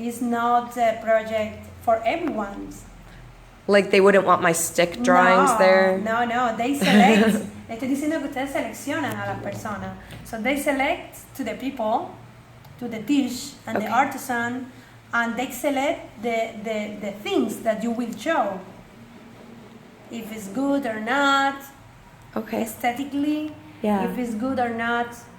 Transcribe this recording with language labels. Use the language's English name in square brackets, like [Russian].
[English] It's not a project for everyone. Like they wouldn't want my stick drawings there? No. They select. [Spanish] Le estoy diciendo que ustedes seleccionan a las personas. [English] So they select to the people, to the dish and the artisan, and they select the things that you will show. If it's good or not. Okay. Aesthetically. Yeah. If it's good or not,